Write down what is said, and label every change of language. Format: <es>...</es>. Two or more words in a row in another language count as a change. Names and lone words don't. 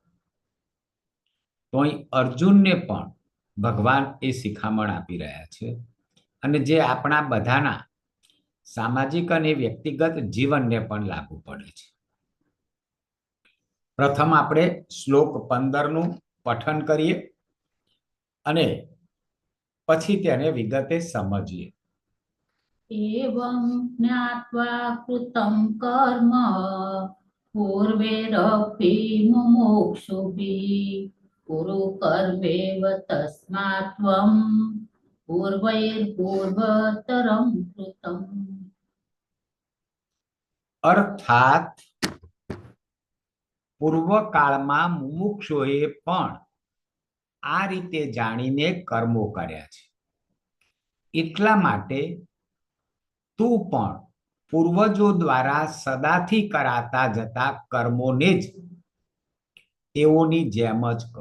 <gu>તો અહીં અર્જુનને પણ ભગવાન એ શિખામણ આપી રહ્યા છે અને જે આપણા બધાના સામાજિક અને વ્યક્તિગત જીવનને પણ લાગુ પડે છે। પ્રથમ આપણે શ્લોક 15 નું પઠન કરીએ અને પછી તેને વિગતે સમજીએ।</gu> <sa>एवं ज्ञात्वा कृतं कर्म पूर्वैरपि मुमुक्षुभिः कुरु कर्मेव तस्मात् त्वं पूर्वैर्पूर्वतरं कृतम्।</sa> <gu>અર્થાત પૂર્વકાળમાં મુમુક્ષુએ પણ આ રીતે જાણીને કર્મો કર્યા છે, એટલા માટે તું પણ પૂર્વજો દ્વારા સદાથી કરાતા જતા કર્મોને જ તેઓની જેમ જ કર।</gu>